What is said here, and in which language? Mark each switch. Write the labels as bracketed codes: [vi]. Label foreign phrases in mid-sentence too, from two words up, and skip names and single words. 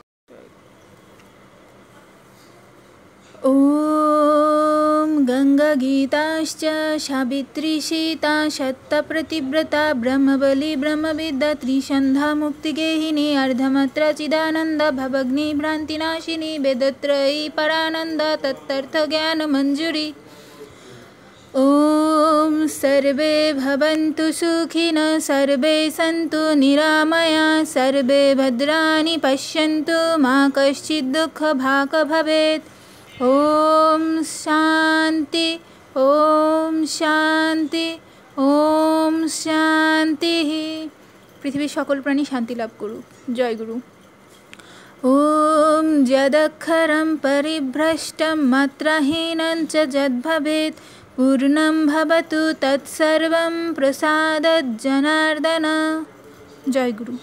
[sa] ওম গঙ্গা গীতাশ্চ সাবিত্রী সীতা সত্যপ্রতিব্রতা ব্রহ্মবলী ব্রহ্মবিদ্যা ত্রিসন্ধ্যা মুক্তিগেহিনী অর্ধমাত্রা চিদানন্দ ভবগ্নি ভ্রান্তিনাশিনী বেদত্রয়ী পরানন্দ তত্তর্থ জ্ঞান মঞ্জুরি। ॐ सर्वे भवन्तु सुखिनः सर्वे सन्तु निरामयाः सर्वे भद्राणि पश्यन्तु मा कश्चित् दुःखभाग् भवेत्। ॐ शान्ति ॐ शान्ति ॐ शान्तिः। [bn] পৃথিবীর সকল প্রাণী শান্তি লাভ করুক। জয় গুরু। ॐ यदक्षरं परिभ्रष्टं मात्राहीनं च यद्भवेत् पूर्णं भवतु तत्सर्वं प्रसादात् जनार्दन। [sa] जय गुरु।